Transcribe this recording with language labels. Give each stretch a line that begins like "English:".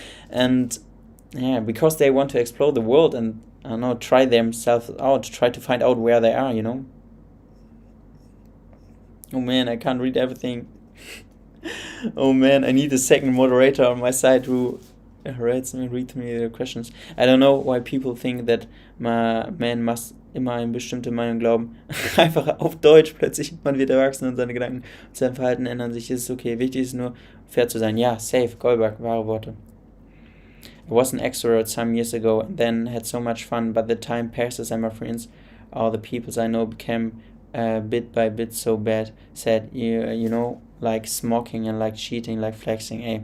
English: And yeah, because they want to explore the world and, I don't know, try themselves out, try to find out where they are. Oh man, I can't read everything. Oh man, I need a second moderator on my side who read me the questions. I don't know why people think that man must
German: immer an bestimmte Meinung glauben. Einfach auf Deutsch plötzlich, man wird erwachsen und seine Gedanken und sein Verhalten ändern sich. Es ist okay, wichtig ist nur, fair zu sein. Ja, safe, Goldberg, wahre Worte.
English: I was an extrovert some years ago and then had so much fun, but the time passes and my friends, all the peoples I know, became bit by bit so bad, said, like smoking and like cheating, like flexing.